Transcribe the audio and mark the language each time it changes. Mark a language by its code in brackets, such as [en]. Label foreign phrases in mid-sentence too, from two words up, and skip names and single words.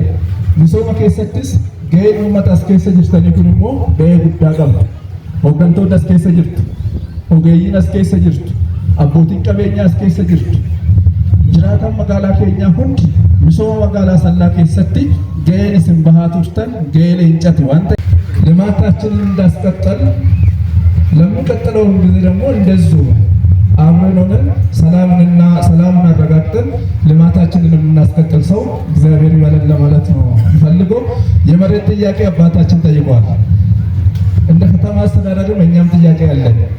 [om] Misooma keessattis gahee uummata as keessa jirtanii kun immoo gahee guddaa qaba. Hooggantoota as keessa jirtu, ogeeyyiin as keessa jirtu, abbootiin qabeenyaa as keessa jirtu. Jiraataan magaalaa keenyaa hundi misooma magaalaa Asallaa keessatti gaheen isin bahaa turtan gahee leencati waan ta'eef [am] ልማታችንን እንዳስቀጠል ለሚቀጥለውም ጊዜ ደግሞ እንደዚሁ አብረን ሆነን ሰላምን አረጋግጠን ልማታችንን የምናስቀጥል ሰው እግዚአብሔር ይበለን ለማለት ነው ፈልገው። የመሬት ጥያቄ አባታችን ጠይቋል። እንደ ከተማ አስተዳደርም እኛም ጥያቄ አለን።